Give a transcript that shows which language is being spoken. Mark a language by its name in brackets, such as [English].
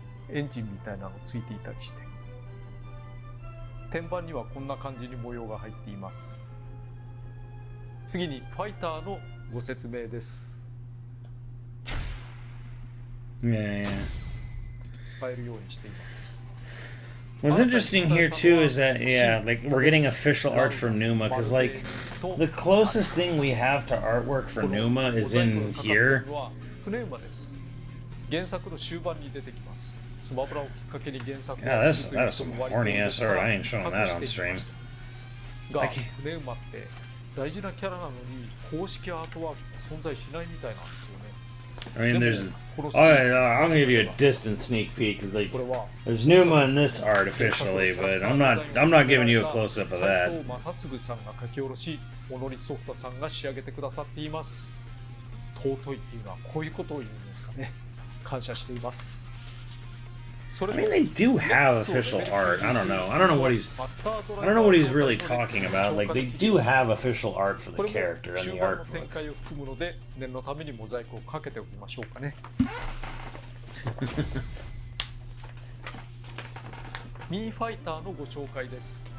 [Japanese] エンジンみたいなのついていたりして、天板にはこんな感じに模様が入っています。次にファイターのご説明です。 [English] Yeah, yeah. [Japanese] 使えるようにしています。 [English] What's interesting here too is that yeah, like we're getting official art for Numa because like the closest thing we have to artwork for Numa is in here. [Japanese] 船馬です。原作の終盤に出てきます。スマブラをきっかけに原作 [English] Yeah, that is some horny ass art. I ain't showing that on stream. [Japanese] が船馬って大事なキャラなのに公式アートワークが存在しないみたいなんですよ。 [English] I mean, there's. Oh, yeah, I'm gonna give you a distant sneak peek. Like, there's Numa in this art officially, but I'm not giving you a close up of that. [Japanese] 正嗣さんが書き下ろし、小野ソフトさんが仕上げてくださっています。尊いっていうのはこういうことを言うんですかね。感謝しています。 [English] I mean, they do have official art. I don't know. I don't know what he's really talking about. Like, they do have official art for the character and the art book. [Japanese] 念のためにモザイクをかけておきましょうかね。ミーファイターのご紹介です。